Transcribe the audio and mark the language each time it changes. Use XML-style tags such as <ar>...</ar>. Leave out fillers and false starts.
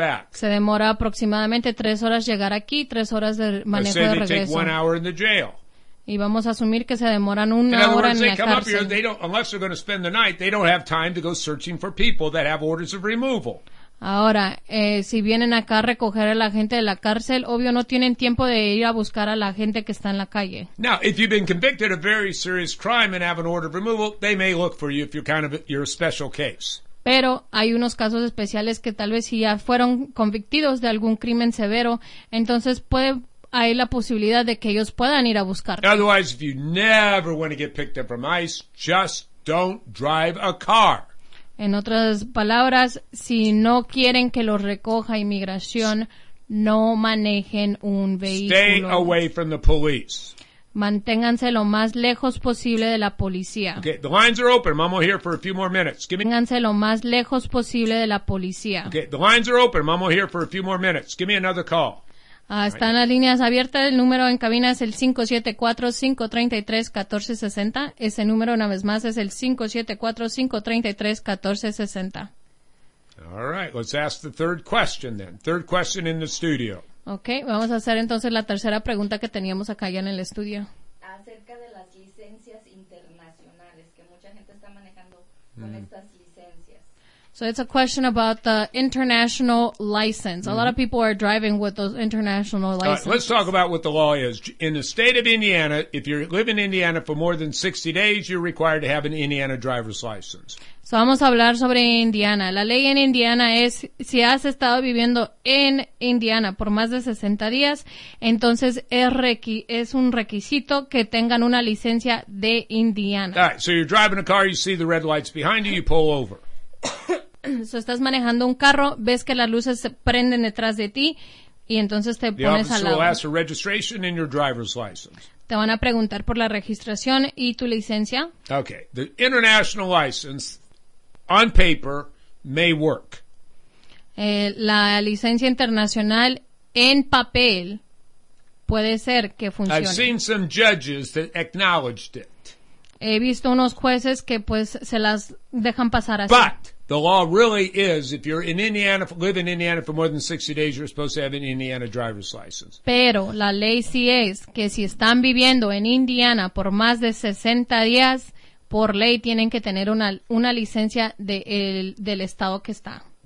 <es>Se demora aproximadamente 3 horas llegar aquí, 3 horas de manejo de regreso. Y vamos a asumir que se demoran una hora en la cárcel.</es> <en>They don't, unless they're going to spend the night, they don't have time to go searching for people that have orders of removal.</en> <es>Ahora, si vienen acá a recoger a la gente de la cárcel, obvio no tienen tiempo de ir a buscar a la gente que está en la calle.</es> <en>Now, if you've been convicted of very serious crime and have an order of removal, they may look for you if you're kind of you're a special case.</en> <es>Pero hay unos casos especiales que tal vez si ya fueron convictidos de algún crimen severo, entonces puede hay la posibilidad de que ellos puedan ir a buscarte.</es> <en>Otherwise, if you never want to get picked up from ICE, just don't drive a car.</en> <es>En otras palabras, si no quieren que los recoja inmigración, no manejen un vehículo.</es> <en>Stay away from the police.</en> <es>Manténganse lo más lejos posible de la policía.</es> <en>Okay, the lines are open. Mamo here for a few more minutes.</en> <es>Manténganse lo más lejos posible de la policía.</es> <en>Okay, the lines are open. Mamo here for a few more minutes. Give me another call.</en> <es>Están right. Las líneas abiertas. El número en cabina es el 574-533-1460. Ese número, una vez más, es el 574-533-1460.</es> <en>All right. Let's ask the third question then. Third question in the studio. Okay.</en> <es>Vamos a hacer entonces la tercera pregunta que teníamos acá ya en el estudio. Acerca de las licencias internacionales que mucha gente está manejando con estas licencias.</es> <en>So it's a question about the international license. Mm-hmm. A lot of people are driving with those international licenses. Let's talk about what the law is. In the state of Indiana, if you live in Indiana for more than 60 days, you're required to have an Indiana driver's license.</en> <es>So vamos a hablar sobre Indiana. La ley en Indiana es, si has estado viviendo en Indiana por más de 60 días, entonces es un requisito que tengan una licencia de Indiana.</es> <en>All right, so you're driving a car, you see the red lights behind you, you pull over.</en> <es>So estás manejando un carro, ves que las luces se prenden detrás de ti y entonces te pones al lado. Te van a preguntar por la registración y tu licencia.</es> <en>Okay, the international license on paper may work.</en> <es>La licencia internacional en papel puede ser que funcione.</es> <en>I've seen some judges that acknowledged it.</en> <es>He visto unos jueces que pues se las dejan pasar así.</es> <en>But The law really is, if you're in Indiana, live in Indiana for more than 60 days, you're supposed to have an Indiana driver's license.</en> <es>Pero la ley sí es que si están viviendo en Indiana por más de 60 días, por ley tienen que tener una licencia del estado que está.</es>